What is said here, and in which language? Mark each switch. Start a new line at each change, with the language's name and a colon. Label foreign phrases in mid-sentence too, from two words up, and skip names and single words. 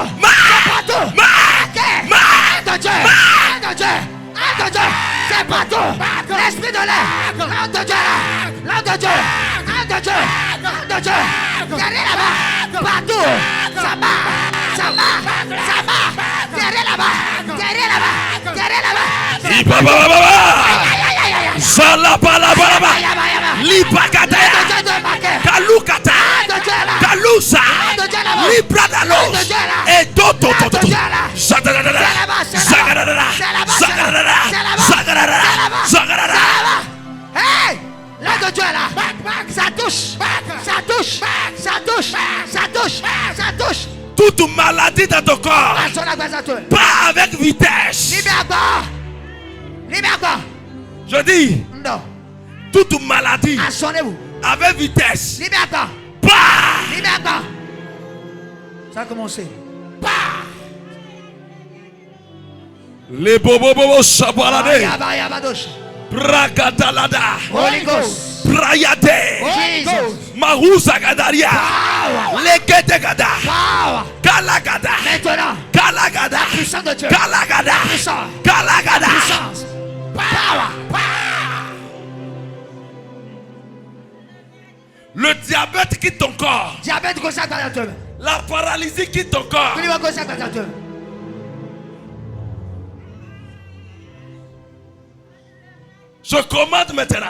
French: C'est partout. Marque. De Dieu. De Dieu. De Dieu. C'est partout. L'esprit de l'air. L'âme de Dieu. L'âme de Dieu. L'âme de Dieu. L'âme de Dieu. Derrière là-bas. Partout. Ça marche. Ça marche. Ça marche. Derrière là-bas. Derrière là-bas. Derrière là-bas. Salapalabalaba. Libakata. Kalukata. Kalusa. Libradalos. Et toto. Zagadada. Zagadada. Zagadada. Zagadada. Zagadada. Hey! Là de Dieu là. Ça touche. Ça touche. Ça touche. Ça touche. Ça touche. Toute maladie dans ton corps. Pas avec vitesse. Libère-toi. Libère-toi. Je dis. Non. Toute maladie. Assonnez-vous. Avec vitesse. Libère-toi. Pas. Libère-toi. Ça a commencé. Pas. Les bobo chabalade. Brakatalada.
English: Holy Ghost. Brayade. Jesus. Mahusa Gadaria. Leketegada. Kalagada.
French: Maintenant. Kalagada. Puissance de Dieu. Kalagada. Puissance. Kalagada. Puissance. Power. Le diabète quitte ton corps. Diabète consacre à Dieu. La paralysie quitte ton corps. Je commande maintenant.